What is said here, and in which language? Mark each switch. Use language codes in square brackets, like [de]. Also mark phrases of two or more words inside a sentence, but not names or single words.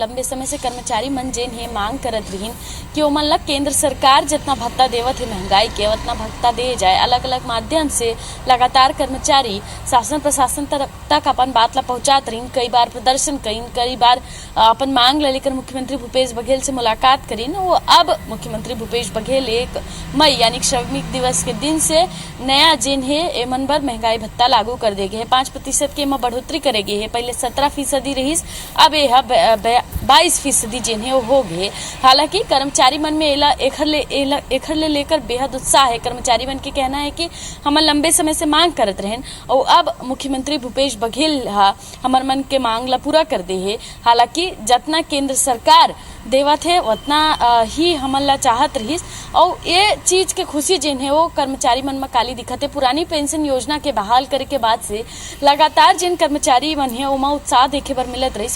[hne] लंबे समय से कर्मचारी मन जेन है मांग करत रहीन कि ओमन ला केंद्र सरकार जितना भत्ता देवत है महंगाई के उतना भत्ता दे जाए। अलग अलग माध्यम से लगातार कर्मचारी शासन प्रशासन तक अपन बात ला पहुंचात रहीन। कई बार प्रदर्शन करीन, कई बार अपन मांग ला लेकर मुख्यमंत्री भूपेश बघेल से मुलाकात करीन। वो अब मुख्यमंत्री भूपेश बघेल 1 मई यानी श्रमिक दिवस के दिन से नया जेन है एमन पर महंगाई भत्ता लागू कर देगे है। 5% के में बढ़ोतरी करेगी है। पहले 17% रहीस, अब यह 22% जेन है वो हो गए। हालांकि कर्मचारी मन में एखर ले लेकर बेहद उत्साह है। कर्मचारी मन के कहना है कि हम लंबे समय से मांग करत रहें और अब मुख्यमंत्री भूपेश बघेल हमार मन के मांग ला पूरा कर दे है। हालांकि जितना केंद्र सरकार देवत है उतना ही हमन ला चाहत रहीस और ये चीज के खुशी जेन है वो कर्मचारी मन में काली दिखत है। पुरानी पेंशन योजना के बहाल करे के बाद से लगातार जिन कर्मचारी मन है ओमा उत्साह देखे बर मिलत रहीस।